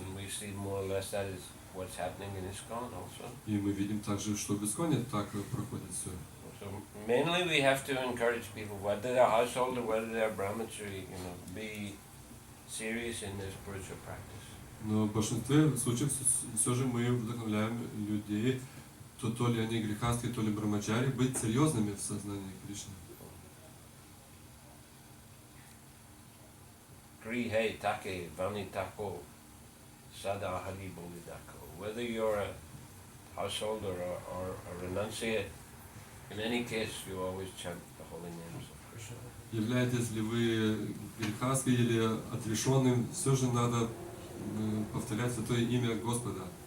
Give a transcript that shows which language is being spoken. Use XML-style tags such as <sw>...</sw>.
<en>And we see more or less that is what's happening in ISKCON also.</en> <ru>И мы видим также, что в ИСККОНе так проходит все.</ru> <en>So mainly we have to encourage people, whether they're household or whether they're brahmachari, be serious in their spiritual practice.</en> <ru>Но в большинстве случаев все же мы вдохновляем людей, то ли они грехастки, то ли брамачари, быть серьезными в сознании Кришны.</ru> <bn>Grihe take vani tako sada hari bolidako.</bn> <en>Whether you're a householder or a renunciate, in any case you always chant the holy names of Krishna.</en> <ru>Являетесь ли вы грехастки или отрешенным, все же надо повторять святое имя Господа.</ru>